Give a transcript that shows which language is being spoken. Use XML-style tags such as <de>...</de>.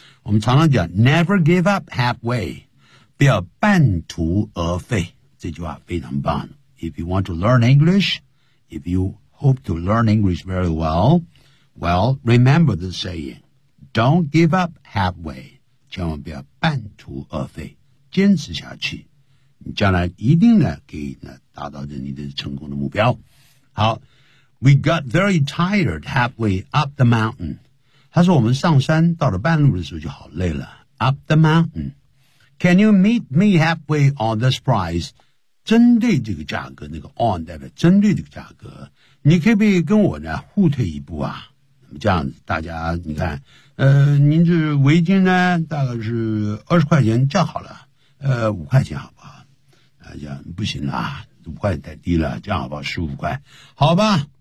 <zh>我们常常讲</zh> <en>never give up halfway,</en> <zh>不要半途而废。这句话非常棒。</zh> <en>If you want to learn English, if you hope to learn English very well, well, remember the saying, don't give up halfway,</en> <zh>千万不要半途而废。坚持下去。你将来一定呢可以呢达到着你的成功的目标。好。</zh> <en>We got very tired halfway up the mountain.</en> <zh>他说我们上山到了半路的时候就好累了。</zh> <en>Up the mountain. Can you meet me halfway on this price?</en> <zh>针对这个价格那个 on 代表针对这个价格。你可不可以跟我呢互退一步啊这样子大家你看您这围巾呢大概是20块钱这样好了5块钱好不好大家不行啦5块钱太低了这样好不好15块。好吧。</zh>